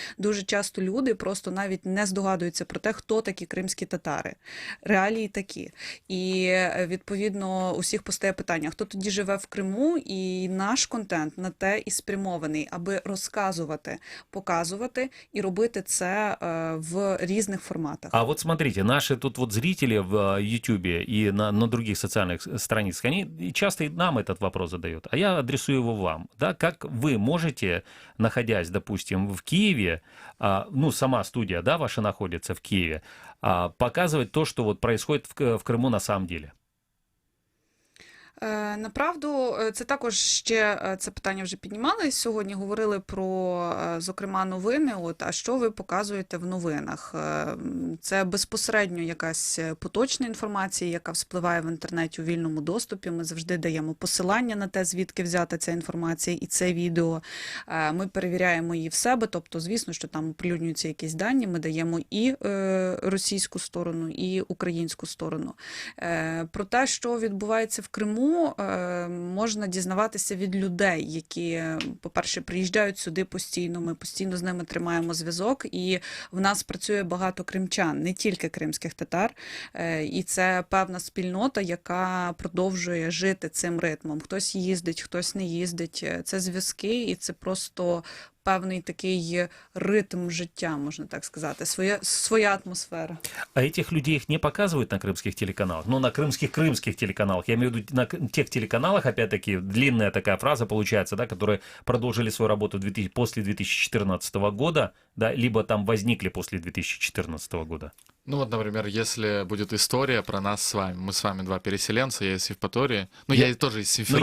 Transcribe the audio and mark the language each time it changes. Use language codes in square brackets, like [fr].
[uk] Дуже часто люди просто навіть не здогадуються про те, хто такі кримські татари. Реалії такі. І, відповідно, усіх постає питання, хто тоді живе в Криму, і наш контент на те і спрямований, аби розказувати, показувати і робити це в різних форматах. [ru] А вот смотрите, наши тут вот зрители в Ютубе и на других социальных страницах, они часто и нам этот вопрос задают, а я адресую его вам. Да? Как вы можете, находясь, допустим, в Киеве, ну, сама студия, да, ваша находится в Киеве, показывать то, что вот происходит в Крыму на самом деле? [uk] Направду, це також ще це питання вже піднімалось. Сьогодні говорили про, зокрема, новини. А що ви показуєте в новинах? Це безпосередньо якась поточна інформація, яка вспливає в інтернеті у вільному доступі. Ми завжди даємо посилання на те, звідки взята ця інформація і це відео. Ми перевіряємо її в себе, тобто, звісно, що там оприлюднюються якісь дані, ми даємо і російську сторону, і українську сторону. Про те, що відбувається в Криму, можна дізнаватися від людей, які, по-перше, приїжджають сюди постійно, ми постійно з ними тримаємо зв'язок, і в нас працює багато кримчан, не тільки кримських татар, і це певна спільнота, яка продовжує жити цим ритмом. Хтось їздить, хтось не їздить, це зв'язки, і це просто певний такий ритм життя, можна так сказати, своя атмосфера. [ru] А этих людей их не показывают на крымских телеканалах? Ну, на крымских телеканалах. Я имею в виду на тех телеканалах, опять-таки, длинная такая фраза получается, да, которые продолжили свою работу после 2014 года, да, либо там возникли после 2014 года. Ну вот, например, если будет история про нас с вами, мы с вами два переселенца, я из Евпатории, я тоже из Симферополя.